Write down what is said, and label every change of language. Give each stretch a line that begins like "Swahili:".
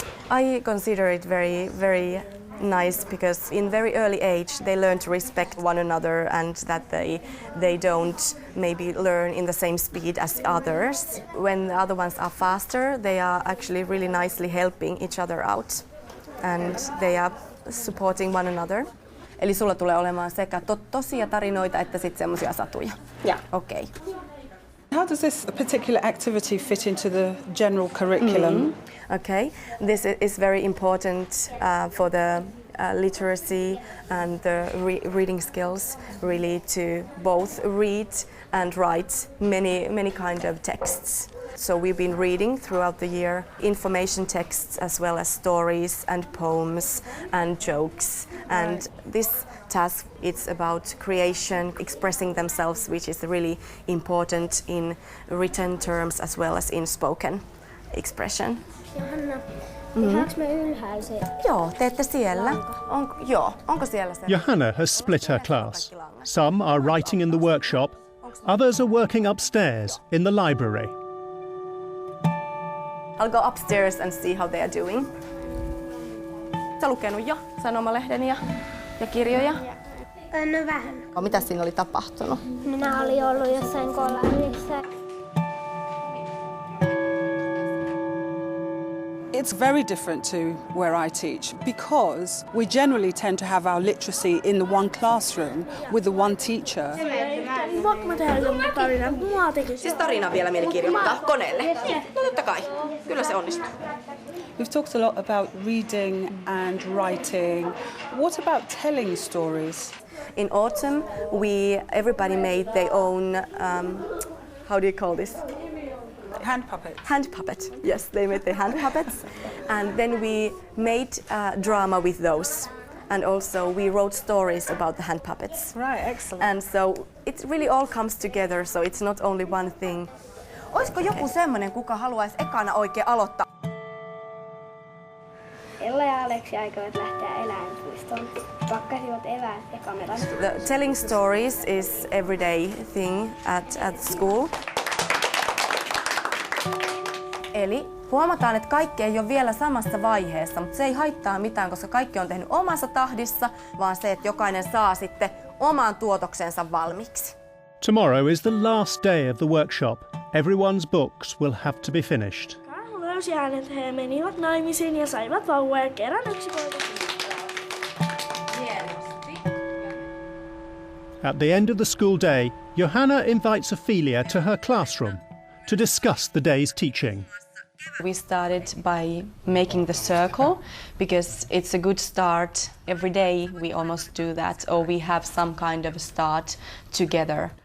English: I consider it very, very nice, because in very early age they learn to respect one another, and that they don't maybe learn in the same speed as others. When the other ones are faster, they are actually really nicely helping each other out, and they are supporting one another.
Finnish: Eli sulla tulee olemaan sekä tosia tarinoita että sitten semmoisia satuja.
English: Yeah. Okay. How does this particular activity fit into the general curriculum? Okay, this is very important for the literacy and the reading skills, really, to both read and write many kind of texts. So we've been reading throughout the year information texts as well as stories and poems and jokes. And this task, it's about creation, expressing themselves, which is really important in written terms as well as in spoken expression.
Finnish: Johanna, tehdäänkö me ylhäisen? Joo, teette siellä. Onko siellä se?
English: Johanna has split her class. Some are writing in the workshop, others are working upstairs in the library. I'll go upstairs and see how they are doing.
Finnish: Sä lukenut jo sanomalehden ja kirjoja? No vähän. Mitä siinä oli tapahtunut? Minä olin ollut jossain kollarissa.
English: It's very different to where I teach, because we generally tend to have our literacy in the one classroom with the one teacher.
Finnish: Voinko mä tehdä jonkun tarinan? Mua tekisi. Siis tarina vielä mieli kirjoittaa koneelle? No totta kai, kyllä se onnistuu.
English: We've talked a lot about reading and writing. What about telling stories? In autumn, everybody made their own, how do you call this? Hand puppets. Hand puppet, yes, they made the hand puppets. And then we made drama with those. And also we wrote stories about the hand puppets. Right, excellent. And so it really all comes together, so it's not only one thing.
Finnish: Olisiko joku semmoinen, kuka haluaisi ekana oikein aloittaa? Ella ja Aleksi aikovat lähteä eläinpuistoon. Pakkasivat eväät ja kameran.
English: The telling stories is everyday thing at school.
Finnish: Eli huomataan, että kaikki ei ole vielä samassa vaiheessa, mutta se ei haittaa mitään, koska kaikki on tehnyt omassa tahdissa, vaan se, että jokainen saa sitten oman tuotoksensa valmiiksi.
English: Tomorrow is the last day of the workshop. Everyone's books will have to be finished.
Finnish: Karhu löysi hänet, he menivät naimisiin ja saivat vauva ja kerran yksi poika.
English: At the end of the school day, Johanna invites Ophelia to her classroom to discuss the day's teaching. We started by making the circle because it's a good start. Every day we almost do that, or we have some kind of a start together.